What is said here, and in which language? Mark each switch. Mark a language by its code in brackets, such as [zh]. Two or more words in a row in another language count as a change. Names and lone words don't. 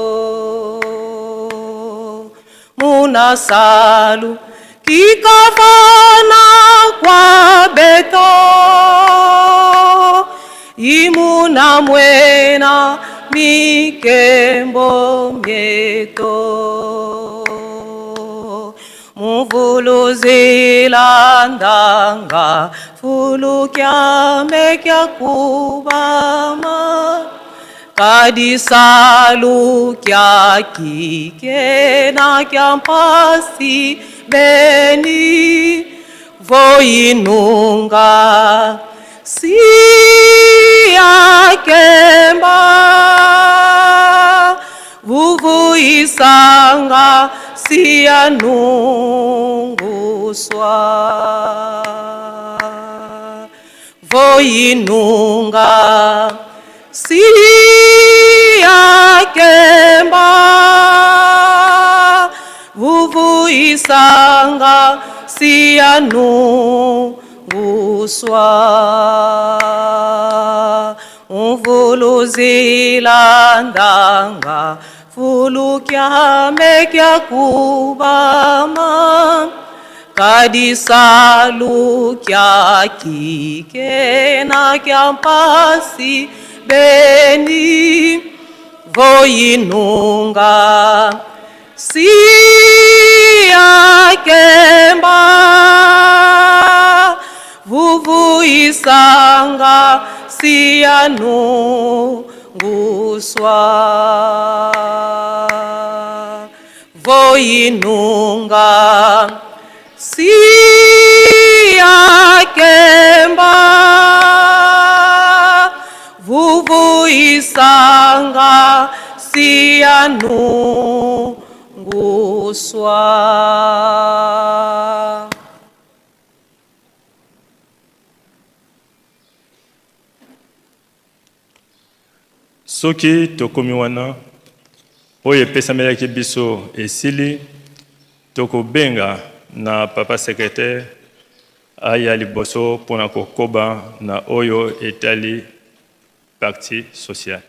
[kg] Muna salu kikavana kwa beto imuna mwena mikembo mieto. Muvuluzi landanga fulu kya mekya kubama kadisalu kya kike na kya mpasi beni voinunga siya kemba vuvu isanga siya nunguswa voinunga siya kemba vuvu isanga siya nunguswa. Mvuluzi landanga fulu kya mekya kubama kadisalu kya kike na kya mpasi beni voinunga siakemba vuvuisanga sianunguswa voinunga siakemba vuvuisanga sianunguswa. [ln] Soki tokomi wana oyo epesamelaki biso esili tokobenga na papa secrétaire aya liboso mpona kokoba na oyo etali [fr] partie sociale.